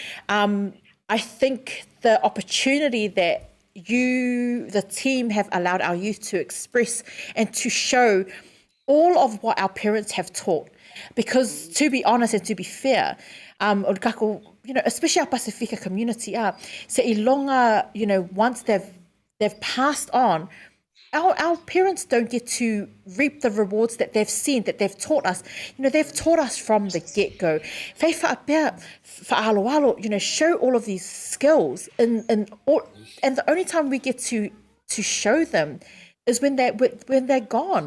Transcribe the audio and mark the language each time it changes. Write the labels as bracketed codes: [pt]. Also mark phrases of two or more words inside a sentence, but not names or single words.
[en] I think the opportunity that the team have allowed our youth to express and to show all of what our parents have taught. Because to be honest and to be fair, especially our Pacifica community, [sm] se ilonga, [en] once they've passed on, our parents don't get to reap the rewards that they've seen, that they've taught us. They've taught us from the get-go. Show all of these skills, and the only time we get to show them is when they're gone.